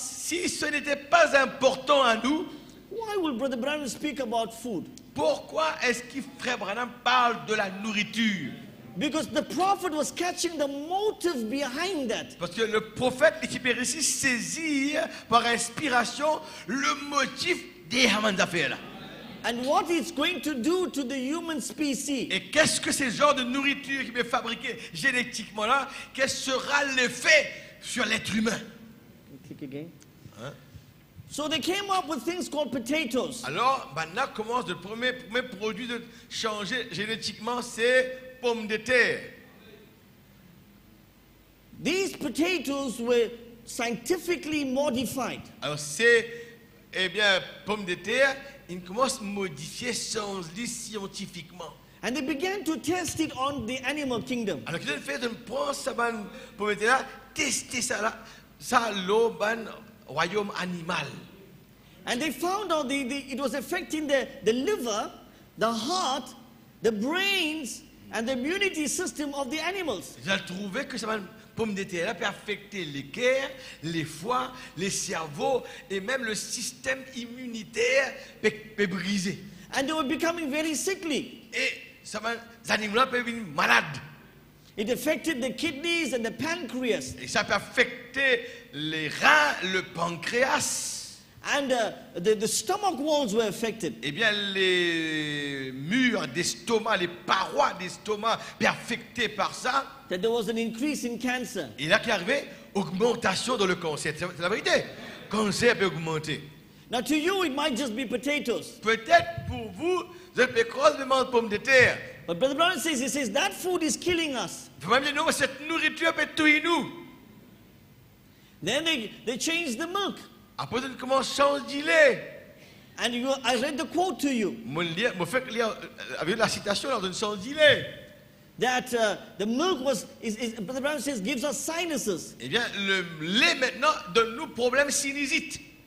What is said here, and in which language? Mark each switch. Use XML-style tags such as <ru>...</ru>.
<fr>Si ce n'était pas important à nous,</fr> <en>why will Brother Branham speak about food?</en> <fr>pourquoi est-ce que Frère Branham parle de la nourriture?</fr> <en>Because the prophet was catching the motive behind that.</en> <fr>Parce que le prophète ici ici saisit par inspiration le motif des affaires là.</fr> <en>And what it's going to do to the human species.</en> <fr>Et qu'est-ce que ce genre de nourriture qui est fabriquée génétiquement là, quel sera l'effet sur l'être humain?</fr> <en>Click again. Hein? So they came up with things called potatoes.</en> <fr>Alors, maintenant commence le premier produit de changer génétiquement, c'est pommes de terre.</fr> <en>These potatoes were scientifically modified.</en> <fr>Alors c'est, eh bien, pommes de terre, ils commencent à modifier scientifiquement.</fr> <en>And they began to test it on the animal kingdom.</en> <fr>Alors qu'ils ont fait de prendre ça, pommes de terre, tester ça là, ça l'eau, royaume animal.</fr> <en>And they found out it was affecting the liver, the heart, the brains, and the immunity system of the animals.</en> <fr>Ils ont trouvé que ça pomme de terre là peut affecter les cœurs, les foies, les cerveaux et même le système immunitaire peut briser.</fr> <en>And they were becoming very sickly.</en> <fr>Et ça les animaux là peuvent devenir malades.</fr> <en>It affected the kidneys and the pancreas.</en> <fr>Et ça peut affecter les reins, le pancréas.</fr> <en>And the stomach walls were affected.</en> <fr>Eh bien, les murs d'estomac, les parois d'estomac peuvent affecter par ça.</fr> <en>That there was an increase in cancer.</en> <fr>Et là, qui est arrivé, augmentation dans le cancer. C'est la vérité. Le cancer peut augmenter.</fr> <en>Now to you it might just be potatoes.</en> <fr>Peut-être pour vous, vous avez croisement de pommes de terre.</fr> <en>But Brother Brown says, he says, that food is killing us.</en> <fr>Vous même dire, non, cette nourriture peut tuer nous.</fr> <en>Then they changed the milk.</en> <fr>Après, ils commencent à changer de lait.</fr> <en>And I read the quote to you.</en> <fr>Je fais lire avec la citation dans une change de lait.</fr> <en>That the milk Brother Brown says, gives us sinuses.</en> <fr>Eh bien, le lait maintenant donne nous problèmes sinusites.</fr>